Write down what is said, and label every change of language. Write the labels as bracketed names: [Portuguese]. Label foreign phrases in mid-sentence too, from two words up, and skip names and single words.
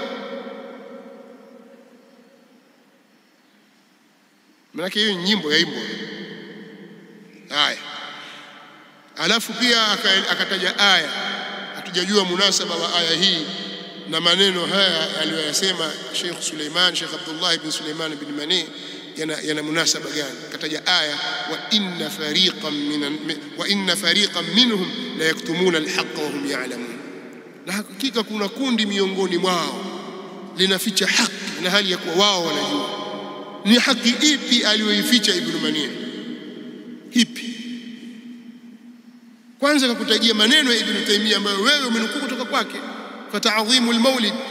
[Swahili] Maana hiyo nyimbo yaimbo. Haya, alafu pia akataja aya, hatujajua munasaba wa aya hii na maneno haya aliyoyasema Sheikh Abdullah ibn Sulaiman ibn Mani yana munasaba gani? Kataja aya [Arabic] وإن فريقا منهم ليكتمون الحق وهم يعلمون, [Swahili] na hakika kuna kundi miongoni mwao linaficha haki na hali ya kuwa wao wanajua. Ni haki ipi aliyoificha Ibn Mani? Ipi? Kwanza nakutajia maneno ya Ibn Taymiyyah ambayo wewe umenukuu kutoka kwake, [Arabic] فتعظيم المولد.